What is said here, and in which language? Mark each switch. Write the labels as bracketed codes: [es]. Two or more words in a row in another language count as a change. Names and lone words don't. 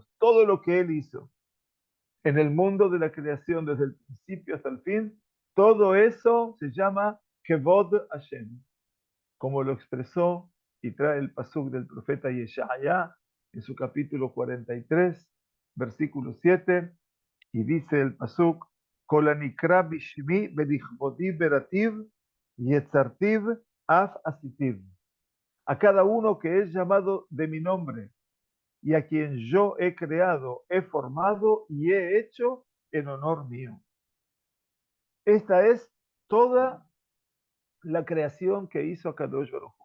[es] Todo lo que Él hizo en el mundo de la creación desde el principio hasta el fin, todo eso se llama [he] כבוד השם, [es] como lo expresó y trae el pasuk del profeta Yeshaya en su capítulo 43, versículo 7, y dice el pasuk, [he] כל הנקרא בשמי ולכבודי בראתיו יצרתיו אף עשיתיו. [es] A cada uno que es llamado de mi nombre y a quien yo he creado, he formado y he hecho en honor mío. Esta es toda la creación que hizo [he] הקדוש ברוך הוא.